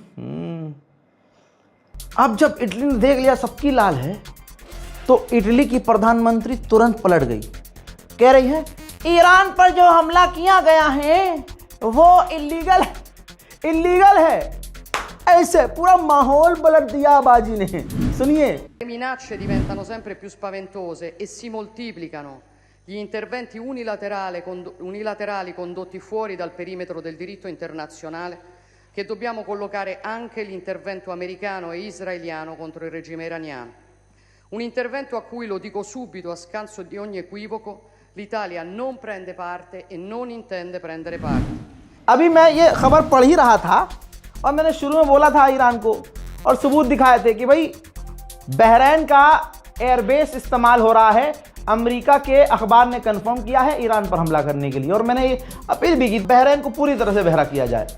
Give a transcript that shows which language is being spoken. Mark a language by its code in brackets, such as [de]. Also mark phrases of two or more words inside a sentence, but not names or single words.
[hi] अब जब इटली ने देख लिया सबकी लाल है, तो इटली की प्रधानमंत्री तुरंत पलट गई, कह रही है ईरान पर जो हमला किया गया है वो इल्लीगल है। ऐसे पूरा माहौल पलट दिया बाजी ने। सुनिए, [it] Le minacce diventano sempre più spaventose e si moltiplicano gli interventi unilaterali condotti fuori dal perimetro del diritto internazionale, che dobbiamo collocare anche l'intervento americano e israeliano contro il regime iraniano. Un intervento a cui, lo dico subito a scanso di ogni equivoco, l'Italia non prende parte e non intende prendere parte. [hi] अभी मैं ये खबर पढ़ ही रहा था और मैंने शुरू में बोला था ईरान को, और सबूत दिखाए थे कि भाई बहरैन का एयरबेस इस्तेमाल हो रहा है अमेरिका के अखबार ने कंफर्म किया है ईरान पर हमला करने के लिए। और मैंने ये अपील भी की बहरीन को पूरी तरह से बहरा किया जाए।